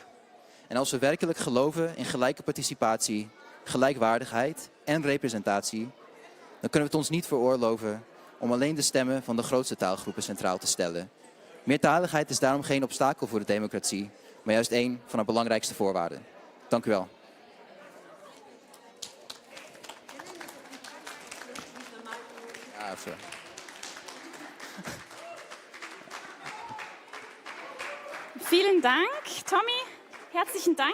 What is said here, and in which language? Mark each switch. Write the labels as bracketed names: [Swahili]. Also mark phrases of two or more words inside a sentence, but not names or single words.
[Dutch] En als we werkelijk geloven in gelijke participatie, gelijkwaardigheid en representatie, dan kunnen we het ons niet veroorloven om alleen de stemmen van de grootste taalgroepen centraal te stellen. Meertaligheid is daarom geen obstakel voor de democratie, maar juist één van haar belangrijkste voorwaarden. Dank u wel. Ja, sorry. [German] Vielen Dank, Tommy. Herzlichen Dank.